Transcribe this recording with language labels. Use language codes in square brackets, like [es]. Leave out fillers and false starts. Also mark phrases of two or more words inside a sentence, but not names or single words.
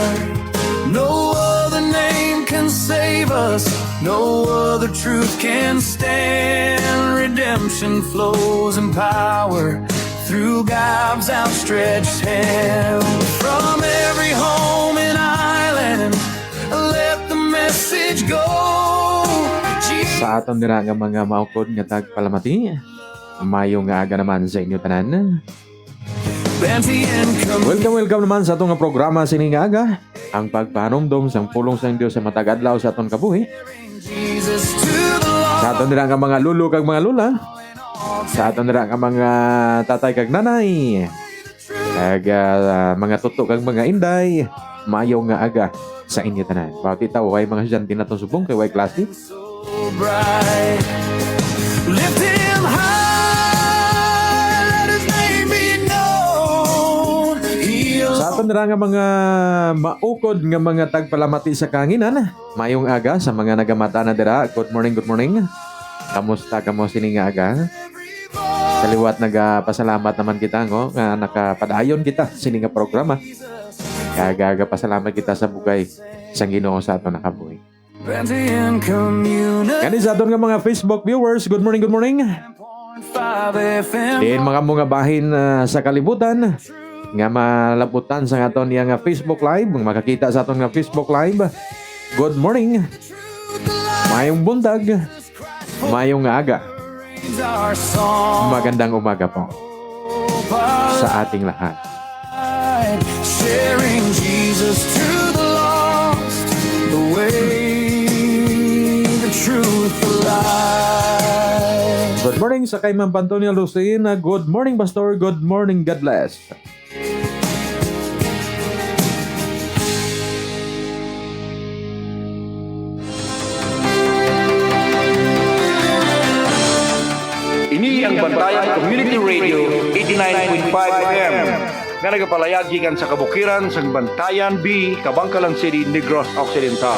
[en] No other name can save us, no other truth can stand. Redemption flows in power through God's outstretched hand. From every home and island, let the message go. [hil] Sa aton dira nga mga maukod nga tagpalamati, mayo nga aga naman sa inyo tanan. Welcome naman sa atong nga programa sining nga aga, ang pagpahanumdom sang pulong sang Dios sa matag adlaw sa aton kabuhi. Sa aton dira nga mga lulo kag mga lula, sa aton dira nga mga tatay kag nanay, kag mga tuto kag mga inday, mayo nga aga sa inyo tanan. Bawat itaw kay mga estudyante naton subong kay way klase. [en] Lift him high, let his name be known. [hil] Sa aton dira nga mga maukod nga mga tagpalamati sa kanginan, mayong aga sa mga nagamata na dira. [en] Good morning, good morning. [hil] Kamusta kamo sining nga aga? Kaliwat nagapasalamat naman kita ngo nga nakapadayon kita sining nga programa. Kagaga pasalamat kita sa bugay sang Ginoo sa aton nakabuhi. Kani sa aton nga mga Facebook viewers, [en] good morning, good morning. [hil] Din mga bahin sa kalibutan nga malabutan sa aton nga Facebook live, makakita sa aton nga Facebook live. [en] Good morning. [hil] Mayong buntag, mayong aga. [tl] Magandang umaga po sa ating lahat. [en] Sharing Jesus to the lost, the way, the truth, the life. Good morning sa kay Ma'am Antonia Lucina. Good morning, Pastor. Good morning. God bless. [hil] Ini ang Bantayan Community Radio 89.5 FM nga nagapalayag gikan sa kabukiran sa Bantayan B, Kabangkalan City, Negros Occidental.